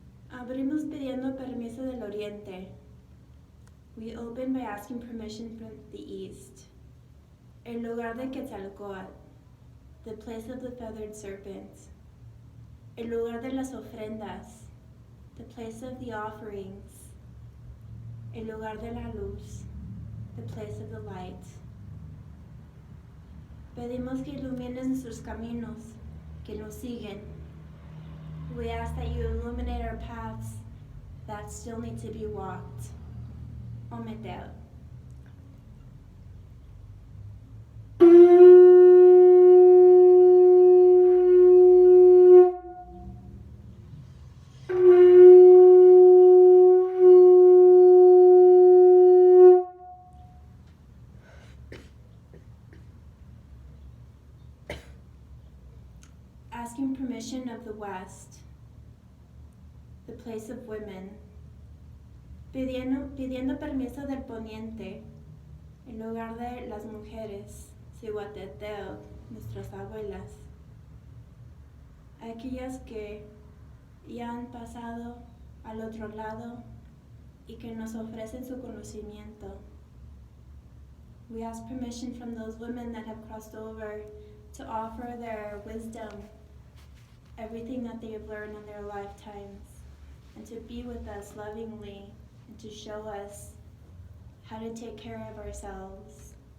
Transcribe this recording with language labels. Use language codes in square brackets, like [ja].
[es] Abrimos pidiendo permiso del oriente. [en] We open by asking permission from the east. [es] El lugar de Quetzalcoatl, [en] the place of the feathered serpent. [es] El lugar de las ofrendas, [en] the place of the offerings. [es] El lugar de la luz, [en] the place of the light. [es] Pedimos que ilumines nuestros caminos, que nos siguen. [en] We ask that you illuminate our paths that still need to be walked. Ometel. Asking permission of the West, the place of women. [es] Pidiendo permiso del poniente, el lugar de las mujeres, Cihuateteo, nuestras abuelas. Aquellas que ya han pasado al otro lado y que nos ofrecen su conocimiento. [en] We ask permission from those women that have crossed over to offer their wisdom, everything that they have learned in their lifetimes, and to be with us lovingly and to show us how to take care of ourselves.